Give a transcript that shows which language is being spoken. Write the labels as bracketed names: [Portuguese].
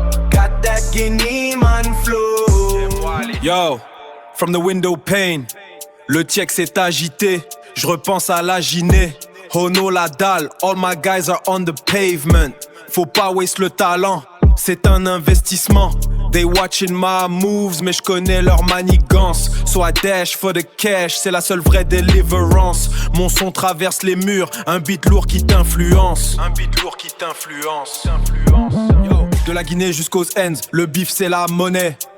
[English] Got that Guinea man flow. Yo, from the window pane, [French] le check s'est agité. Je repense à la Guinée. [English] Hono [French] la dalle, [English] all my guys are on the pavement. [French] Faut pas waste le talent, c'est un investissement. [English] They watching my moves, [French] mais j'connais leur manigance. [English] So I dash for the cash, [French] c'est la seule vraie [English] deliverance. [French] Mon son traverse les murs, un beat lourd qui t'influence. Un beat lourd qui t'influence. Yo, de la Guinée jusqu'aux ends, le bif c'est la monnaie.